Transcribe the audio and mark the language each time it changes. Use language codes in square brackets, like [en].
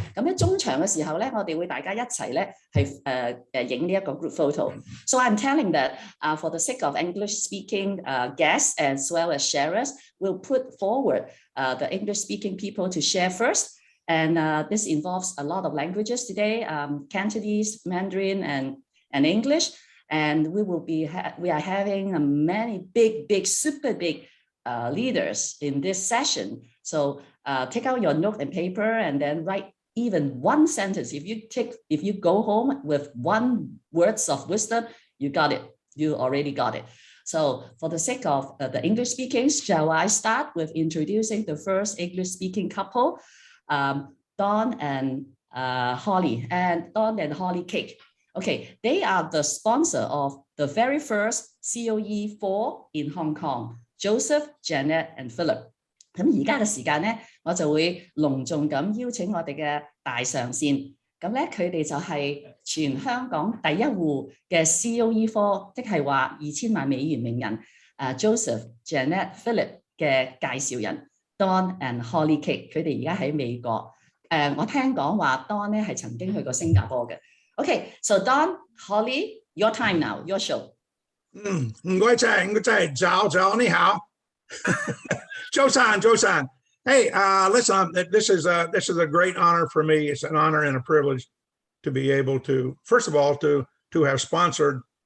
[yue] 咁喺中場嘅時候咧，我哋會大家一齊咧係影呢一個 group photo。 [en] So I'm telling that for the sake of English-speaking guests as well as sharers, we'll put forward the English-speaking people to share first. And this involves a lot of languages today, Cantonese, Mandarin, and English. And we are having many big, super big leaders in this session. So take out your note and paper and then write even one sentence. If you go home with 1 words of wisdom, you got it. You already got it. So for the sake of the English speaking, shall I start with introducing the first English speaking couple, Dawn and Holly, and Dawn and Holly Cake. Okay, they are the sponsor of the very first COE IV in Hong Kong, Joseph, Janet, and Philip. [yue] 咁而家嘅時間咧，我就會隆重咁邀請我哋嘅大上線。咁咧，佢哋就係全香港第一戶嘅 COE IV，即係話2000萬美元名人Joseph, Janet, Philip 嘅介紹人 Dawn and Holly Cake。佢哋而家喺美國。我聽講話 Dawn 咧係曾經去過新加坡嘅。 [en] Okay, so Dawn, Holly, your time now, your show. [yue] 唔該晒，早你好。周san. [en] Hey, listen, this is a great honor for me. It's an honor and a privilege to be able to, first of all, to have sponsored